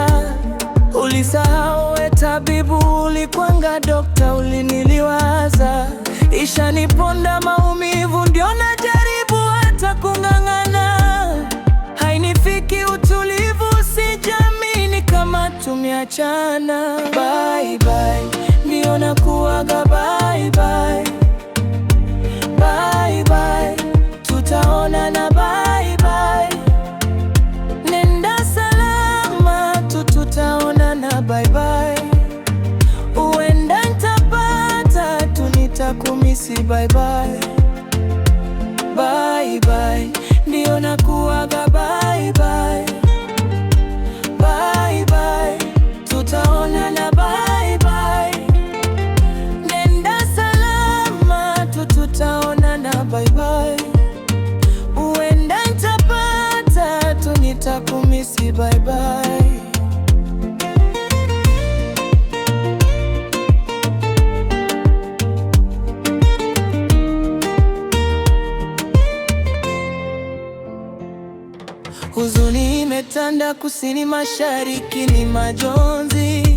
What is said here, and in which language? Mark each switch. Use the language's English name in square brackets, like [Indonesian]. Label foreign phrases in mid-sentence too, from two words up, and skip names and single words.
[Swahili] Ulisahau we tabibu, ulikwanga dokta, uliniliwaza. Ishaniponda maumivu, ndio najaribu hata kung'ang'ana. Hainifiki utulivu, sijamini kama tumeachana. [English] Bye bye, [Swahili] ndio nakuaga [English] bye bye. Bye bye, [Swahili] tutaonana [English] bye bye. [Swahili] Nenda salama tu, tutaonana [English] bye bye. [Swahili] Uenda nitapata tu, nitakumisi [English] bye bye. Bye bye, [Swahili] ndio nakuaga [English] bye bye. Bye bye, [Swahili] tutaonana [English] bye bye. [Swahili] Nenda salama tu, tutaonana [English] bye bye. [Swahili] Uenda nitapata tu, nitakumisi [English] bye bye. [Swahili] Huzuni imetanda kusini mashariki, ni majonzi.